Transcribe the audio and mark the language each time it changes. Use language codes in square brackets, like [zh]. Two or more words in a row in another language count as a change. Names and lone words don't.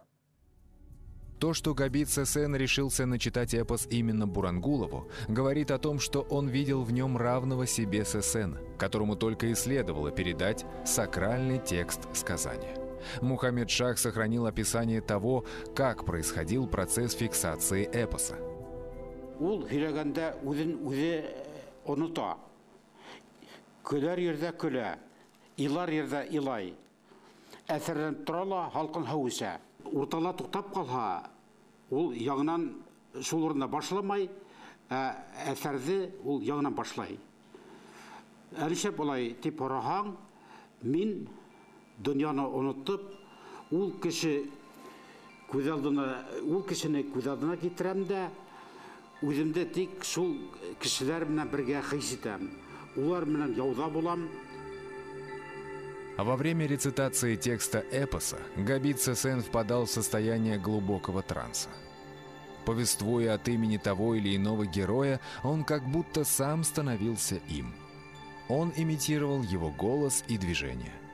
[ru] То, что Габит Сесен решился начитать эпос именно Бурангулову, говорит о том, что он видел в нем равного себе Сесена, которому только и следовало передать сакральный текст сказания. Мухаммед Шах сохранил описание того, как происходил процесс фиксации эпоса. [ba] Уртала туктап калса, ул яңынан шул урында башламай, әсәрде ул яңынан башлай. Әлишә болай дип карасаң, мин дөньяны онытып, ул кешене күз алдына китерәм дә, үземдә тик шул кешеләр белән бергә хис итәм. Улар белән яуда булам. [ru] Во время рецитации текста эпоса Габит Сесен впадал в состояние глубокого транса. Повествуя от имени того или иного героя, он как будто сам становился им. Он имитировал его голос и движения.